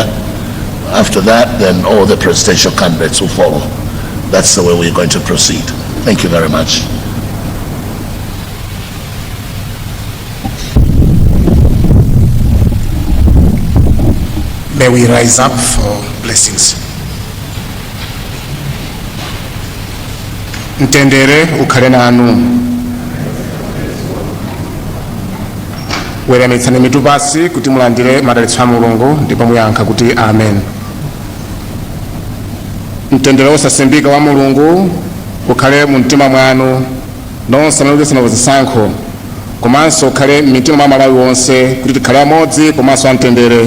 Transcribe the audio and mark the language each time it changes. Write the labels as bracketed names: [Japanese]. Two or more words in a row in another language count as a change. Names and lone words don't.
[English] After that, then all the presidential candidates will follow. That's the way we're going to proceed. Thank you very much. May we rise up for blessings. [Nyanja] Mtendere ukhale nanu. Weramitsani mitu pasi kuti mulandire madalitso a Mulungu ndipo muyankha kuti amen. Mtendere osasimbika wa Mulungu ukhale mu mtima mwanu nonse amene mukuyesera zisankho, komanso ukhale m'mitima mwa Malawi wonse kuti tikhale amodzi komanso amtendere.